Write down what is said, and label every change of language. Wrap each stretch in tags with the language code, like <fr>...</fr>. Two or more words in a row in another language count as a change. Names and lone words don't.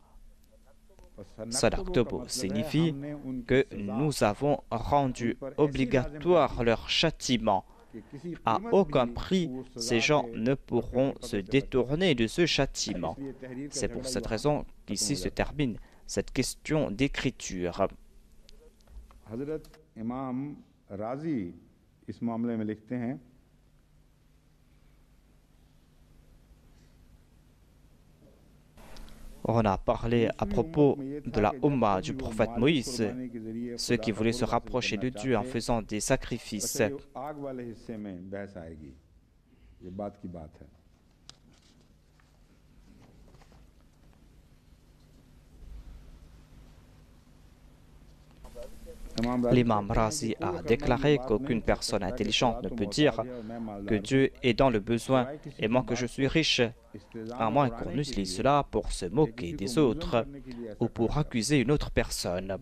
<fr>Sadaqtobo signifie que nous avons rendu obligatoire leur châtiment À aucun prix, ces gens ne pourront se détourner de ce châtiment. C'est pour cette raison qu'ici se termine cette question d'écriture.</fr> <ur>حضرت امام رازی اس معاملے میں لکھتے ہیں</ur> <fr>On a parlé à propos de la Ummah du prophète Moïse, ceux qui voulaient se rapprocher de Dieu en faisant des sacrifices.</fr> <ur>آگ والے حصے میں بحث آئے گی یہ بات کی بات ہے</ur> <fr>L'imam Razi a déclaré qu'aucune personne intelligente ne peut dire que Dieu est dans le besoin et moi que je suis riche, à moins qu'on utilise cela pour se moquer des autres ou pour accuser une autre personne.</fr>